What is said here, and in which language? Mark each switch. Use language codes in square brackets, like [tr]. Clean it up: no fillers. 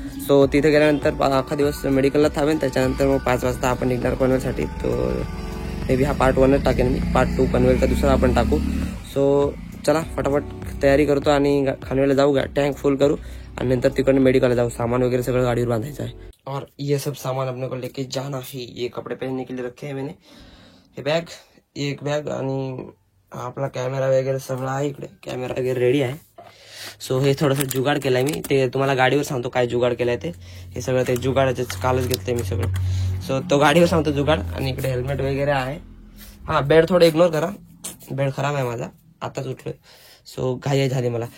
[mr] So तिथे गेल्यानंतर अख्खा दिवस मेडिकलला थांबेन. त्याच्यानंतर मग 5 वाजता आपण निघणार पनवेलसाठी. तो मे बी हा पार्ट 1च टाकेन मी. पार्ट 2 पनवेलचा दुसरा आपण टाकू. सो चला फटाफट तयारी करतो आणि खानवेलला जाऊ. टँक फुल करू आणि नंतर तिकडनं मेडिकलला जाऊ. सामान वगैरे सगळं गाडीवर बांधायचं आहे. [hi] और ये सब सामान अपने को लेके जाना है. ये कपड़े पहनने के लिए रखे हैं मैंने. [mr] हे बॅग एक बॅग आणि आपला कॅमेरा वगैरे सगळं आहे इकडे. कॅमेरा वगैरे रेडी आहे. सो हे थोडंसं जुगाड केलंय मी. ते तुम्हाला गाडीवर सांगतो काय जुगाड केलंय ते. हे सगळं ते जुगाडाचे कालच घेतलंय मी सगळं. सो तो गाडीवर सांगतो जुगाड. आणि इकडे हेल्मेट वगैरे आहे. हा बेड थोडं इग्नोर करा. बेड खराब आहे माझा आताच उठलोय. सो घाई झाली मला.